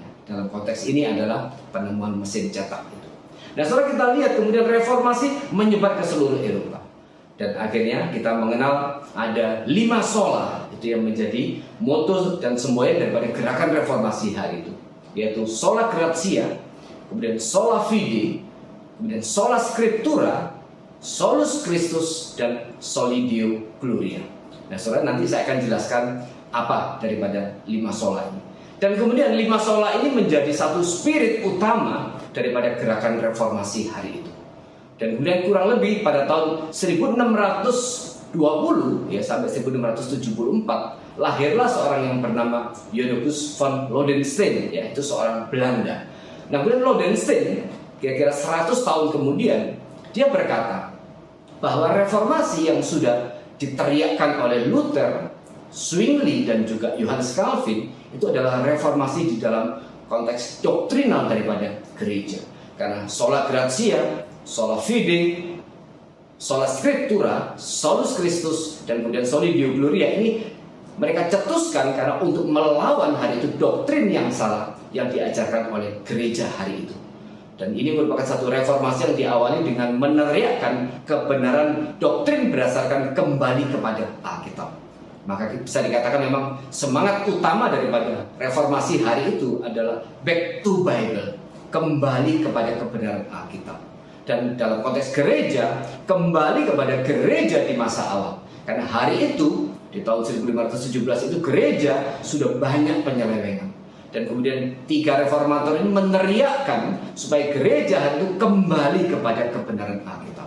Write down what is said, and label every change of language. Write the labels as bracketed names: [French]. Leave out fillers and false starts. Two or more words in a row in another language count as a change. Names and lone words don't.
[Indonesian] Dalam konteks ini adalah penemuan mesin cetak itu. Nah, saudara, kita lihat kemudian reformasi menyebar ke seluruh Eropa. Dan akhirnya kita mengenal ada 5 sola itu yang menjadi moto dan semboyan daripada gerakan reformasi hari itu, yaitu [Latin] sola gratia, [Indonesian] kemudian [Latin] sola fide, [Indonesian] kemudian [Latin] sola scriptura, solus Christus, [Indonesian] dan [Latin] soli Deo gloria. [Indonesian] Nah, saudara, nanti saya akan jelaskan apa daripada 5 sola ini. Dan kemudian 5 sola ini menjadi satu spirit utama daripada gerakan reformasi hari itu. Dan kemudian kurang lebih pada tahun 1620 ya sampai 1674 lahirlah seorang yang bernama Johannes van Lodenstein, ya, itu seorang Belanda. Nah, kemudian Lodenstein kira-kira 100 tahun kemudian dia berkata bahwa reformasi yang sudah diteriakkan oleh Luther, Zwingli, dan juga Johannes Calvin itu adalah reformasi di dalam konteks doktrinal daripada gereja. Karena [Latin] sola gratia, sola fide, sola scriptura, solus Christus, [Indonesian] dan kemudian [Latin] soli Deo gloria [Indonesian] ini mereka cetuskan karena untuk melawan hari itu doktrin yang salah yang diajarkan oleh gereja hari itu. Dan ini merupakan satu reformasi yang diawali dengan meneriakkan kebenaran doktrin berdasarkan kembali kepada Alkitab. Maka bisa dikatakan memang semangat utama daripada reformasi hari itu adalah [English] back to Bible, [Indonesian] kembali kepada kebenaran Alkitab. Dan dalam konteks gereja, kembali kepada gereja di masa awal. Karena hari itu, di tahun 1517 itu gereja sudah banyak penyelewengan. Dan kemudian 3 reformator ini meneriakkan supaya gereja itu kembali kepada kebenaran Alkitab.